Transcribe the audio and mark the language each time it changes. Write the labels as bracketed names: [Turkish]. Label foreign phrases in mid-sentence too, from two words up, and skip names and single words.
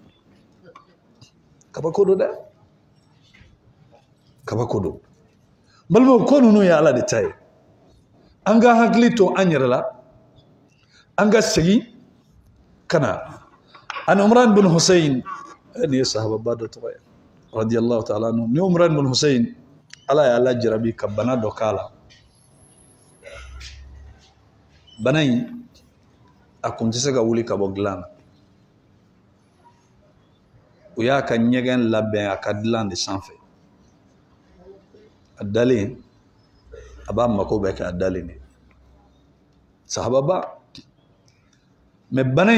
[Bambara] kabako don dɛ kabako don balimaw ko ninnu ye ala de ta ye an ka hakili to an yɛrɛ la an ka segin ka na ani Umran bin Hussein ni ye sahababa dɔ tɔgɔ ye [Arabic] رضي الله تعالى عنه [Bambara] ni Umran bin Hussein ala y'a lajarabi ka bana dɔ k'a la bana in a kun tɛ se ka wuli ka bɔ dilan na u y'a ka ɲɛgɛn labɛn a ka dilan de sanfɛ a dalen a b'a mako bɛɛ kɛ a dalen de sahababa mais bana